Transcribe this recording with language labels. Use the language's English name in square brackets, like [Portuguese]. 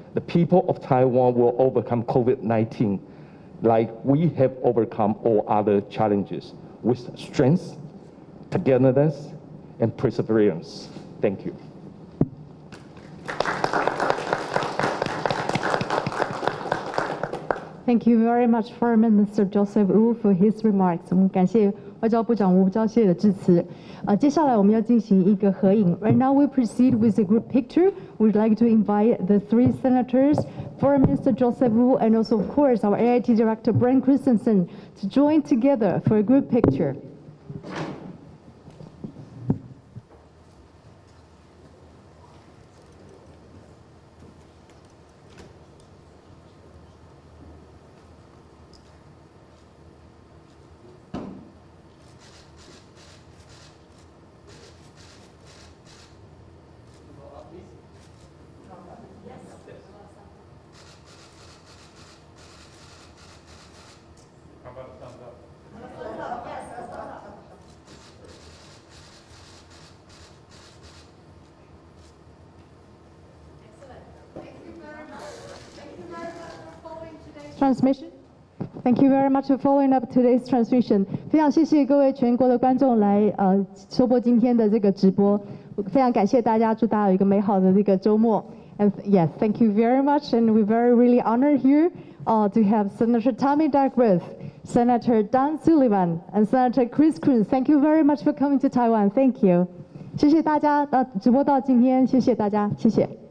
[English] The people of Taiwan will overcome COVID-19 like we have overcome all other challenges with strength, togetherness, and perseverance. Thank you. Thank you very much, Foreign Minister Joseph Wu, for his remarks. [Chinese] 我们感谢外交部长吴钊燮的致辞。接下来我们要进行一个合影。 [English] Right now we proceed with a group picture. We'd like to invite the three senators, Foreign Minister Joseph Wu, and also of course our AIT Director Brent Christensen to join together for a group picture. Transmission. Thank you very much for following up today's transmission. [Chinese] 非常谢谢各位全国的观众来收播今天的这个直播，非常感谢大家，祝大家有一个美好的这个周末。 [English] And yes, thank you very much, and we're very really honored here to have Senator Tammy Duckworth, Senator Dan Sullivan, and Senator Chris Coons. Thank you very much for coming to Taiwan. Thank you. [Chinese] 谢谢大家直播到今天，谢谢大家，谢谢。